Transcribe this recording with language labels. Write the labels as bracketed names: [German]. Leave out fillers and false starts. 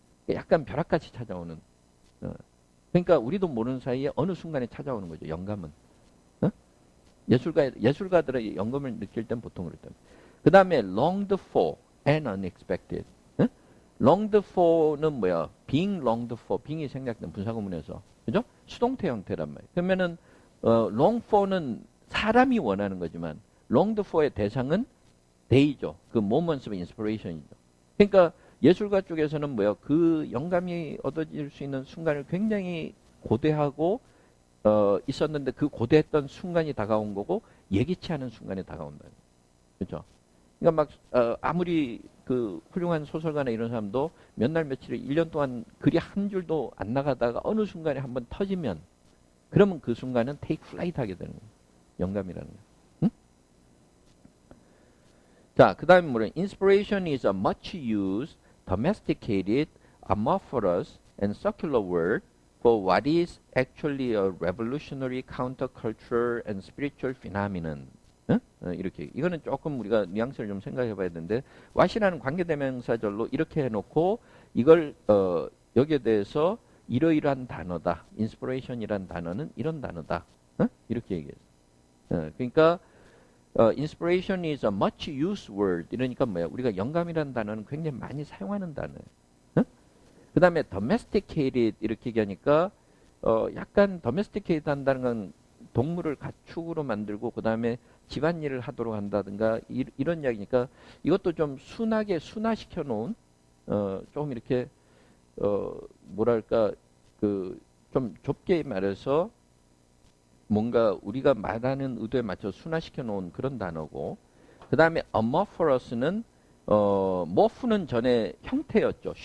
[Korean] 약간 벼락같이 찾아오는. 그러니까 우리도 모르는 사이에 어느 순간에 찾아오는 거죠, 영감은. 예술가들의 영감을 느낄 땐 보통 그럴 때. 그 다음에 [English] longed for and unexpected. [Korean] longed for는 뭐야? [English] being longed for, being이 [Korean] 생략된 분사구문에서. 그죠? 수동태 형태란 말이에요. 그러면은 long for는 사람이 원하는 거지만 longed for의 대상은 they죠. [English] 그 moments of inspiration이죠. [Korean] 그러니까 예술가 쪽에서는 뭐야? 그 영감이 얻어질 수 있는 순간을 굉장히 고대하고 있었는데 그 고대했던 순간이 다가온 거고 예기치 않은 순간이 다가온다. 그렇죠? 그러니까 막 아무리 그 훌륭한 소설가나 이런 사람도 몇 날 며칠을 1년 동안 글이 한 줄도 안 나가다가 어느 순간에 한번 터지면, 그러면 그 순간은 [English] take flight [Korean] 하게 되는 거예요. 영감이라는 거예요. 응? 자, 그 다음에 뭐래? [English] Inspiration is a much used, domesticated, amorphous, and circular word for what is actually a revolutionary countercultural and spiritual phenomenon. [Korean] 이렇게. 이거는 조금 우리가 뉘앙스를 좀 생각해 봐야 되는데, what이라는 관계대명사절로 이렇게 해놓고 이걸 여기에 대해서 이러이러한 단어다. inspiration이란 단어는 이런 단어다. 이렇게 얘기해요. 그러니까 [English] inspiration is a much used word. [Korean] 이러니까 뭐야? 우리가 영감이라는 단어는 굉장히 많이 사용하는 단어예요. 그 다음에 domesticated 이렇게 얘기하니까 약간 domesticated 한다는 건 동물을 가축으로 만들고 그 다음에 집안일을 하도록 한다든가 이런 이야기니까 이것도 좀 순하게 순화시켜 놓은 조금 이렇게 뭐랄까 좀 좁게 말해서 뭔가 우리가 말하는 의도에 맞춰 순화시켜 놓은 그런 단어고, 그 다음에 amorphous는 morph는 전에 형태였죠.